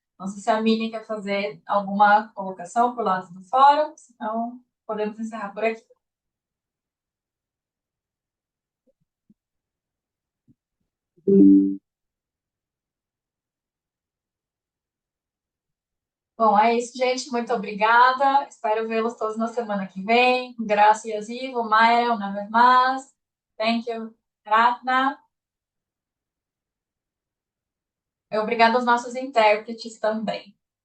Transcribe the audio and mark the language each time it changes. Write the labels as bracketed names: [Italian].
[Portuguese] Não sei se a Mini quer fazer alguma colocação por lado do fórum, senão podemos encerrar por aqui. Bom, é isso, gente. Muito obrigada. Espero vê-los todos na semana que vem. [Spanish] Gracias, Ivo, Mayra, una vez más. [English] Thank you, Ratna. [Portuguese] Obrigada aos nossos intérpretes também.